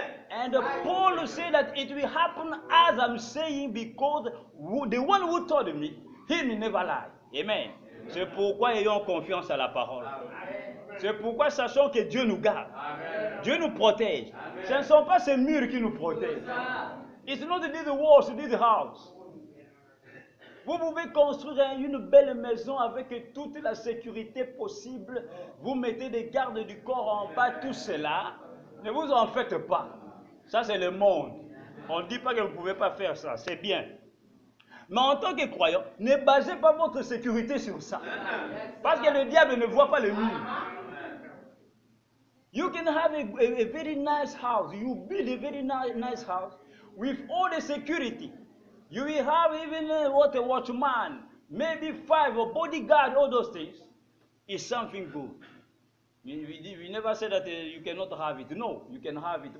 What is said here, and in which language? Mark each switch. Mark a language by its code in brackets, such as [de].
[en] And Paul said that it will happen as I'm saying, because the one who told me, he will never lie. Amen. [fr] C'est pourquoi ayons confiance à la parole. C'est pourquoi sachons que Dieu nous garde. Dieu nous protège. Ce ne sont pas ces murs qui nous protègent. [en] It's not these walls, this house. [fr] Vous pouvez construire une belle maison avec toute la sécurité possible. Vous mettez des gardes du corps en bas, tout cela. Ne vous en faites pas. Ça, c'est le monde. On ne dit pas que vous ne pouvez pas faire ça. C'est bien. Mais en tant que croyant, ne basez pas votre sécurité sur ça. Parce que le diable ne voit pas le mur. [en] You can have a very nice house. You build a very nice house with all the security. You will have even a watchman, maybe 5 or bodyguard, all those things. It's something good. We never say that you cannot have it. No, you can have it.